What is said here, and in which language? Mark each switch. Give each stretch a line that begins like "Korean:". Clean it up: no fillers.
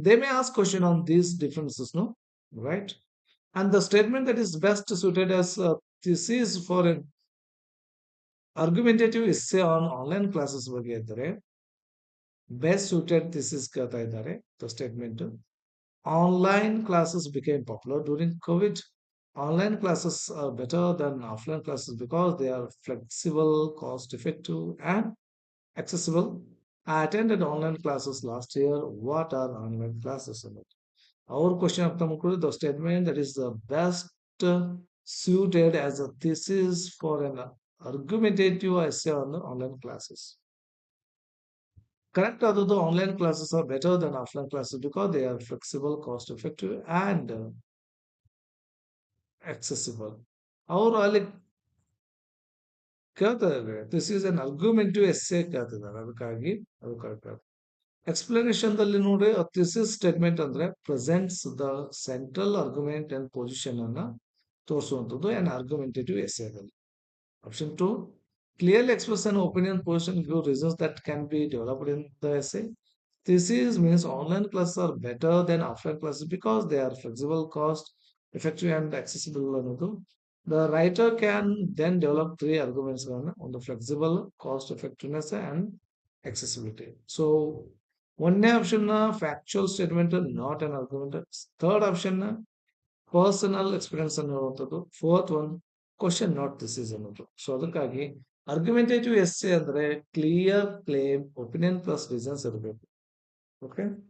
English: They may ask question on these differences, no right. And the statement that is best suited as this is for an argumentative essay on online classes
Kannada: ಬಗ್ಗೆ ಇದ್ದರೆ,
English: best suited this is
Kannada: ಕೇಳ್ತಾ ಇದ್ದಾರೆ
English: Statement. Online classes became popular during COVID. Online classes are better than offline classes because they are flexible, cost effective, and accessible. I attended online classes last year. What are online classes? Our question of the statement that is the best suited as a thesis for an argumentative essay on the online classes. Correct, although the online classes are better than offline classes because they are flexible, cost effective, and accessible.
Kannada: ಅವರು ಅಲ್ಲಿ ಕೇಳ್ತಾರೆ
English: this is an argumentative essay
Kannada: ಕೇಳ್ತಿದ್ದಾರೆ ಅದಕ್ಕಾಗಿ ಅದು correct.
English: explanation ದಲ್ಲಿ ನೋಡಿ thesis statement ಅಂದ್ರೆ presents the central argument and position
Kannada: ಅನ್ನ ತೋರಿಸುವಂಥದ್ದು
English: an argumentative essay ದಲ್ಲಿ. Option 2, clearly express an opinion, position, view, reasons that can be developed in the essay. Thesis means online classes are better than offline classes because they are flexible, cost effective, and accessible ಅನ್ನೋದು. The writer can then develop three arguments on the flexible, cost effectiveness, and accessibility. So, ಒಂದನೇ option factual statement not an argument. Third option personal experience ಅನ್ನುವಂಥದ್ದು. Fourth one question not this is ಅನ್ನೋದು. So ಅದಕ್ಕಾಗಿ argumentative essay ಅಂದ್ರೆ clear claim opinion plus reasons ಇರಬೇಕು. Okay.